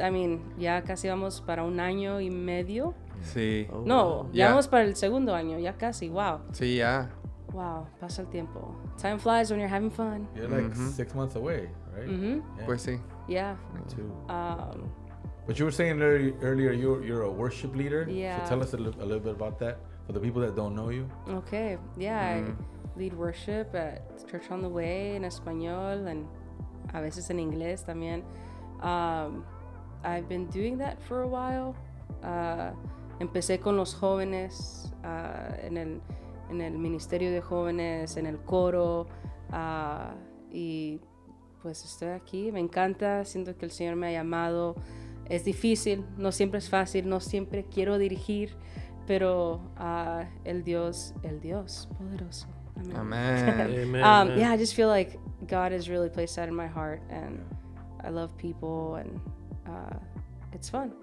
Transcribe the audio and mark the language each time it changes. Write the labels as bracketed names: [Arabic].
[English] I mean, [Spanish] ya casi vamos para 1 año y medio. Sí. Oh, No, wow. ya Ya. vamos para el segundo año. Ya casi. Wow. Sí, ya. Wow. Pasa el tiempo. [English] Time flies when you're having fun. You're like 6 months away, right? Mhm. Yeah. [Spanish] Pues sí. [English] Yeah. Me too. Um, But you were saying earlier you're a worship leader. Yeah. So tell us a little bit about that for the people that don't know you. Okay. Yeah. I lead worship at Church on the Way [Spanish] en español [English] and [Spanish] a veces en inglés también. [English] I've been doing that for a while. [Spanish] Empecé con los jóvenes en el ministerio de jóvenes, en el coro, y pues estoy aquí. Me encanta, siento que el Señor me ha llamado. Es difícil, no siempre es fácil, no siempre quiero dirigir, pero el Dios poderoso. Amén. Amén. [English] Yeah, I just feel like God has really placed that in my heart, and I love people, and it's fun.